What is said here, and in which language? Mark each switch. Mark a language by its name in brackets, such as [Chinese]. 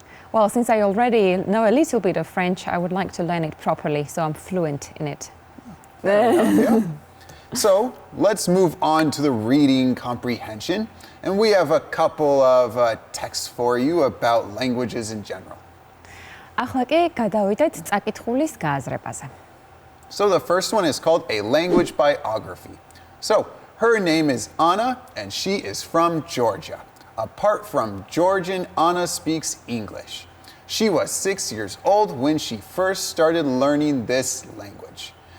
[English] Well, since I already know a little bit of French, I would like to learn it properly, so I'm fluent in it. Fair enough, yeah. So let's move on to the reading comprehension. And we have a couple of texts for you about languages in general. [Georgian] ახლა კი გადავიდეთ წაკითხulis გააზრებაზე. [English] So the first one is called a language biography. So her name is Anna and she is from Georgia. Apart from Georgian, Anna speaks English. She was 6 years old when she first started learning this language.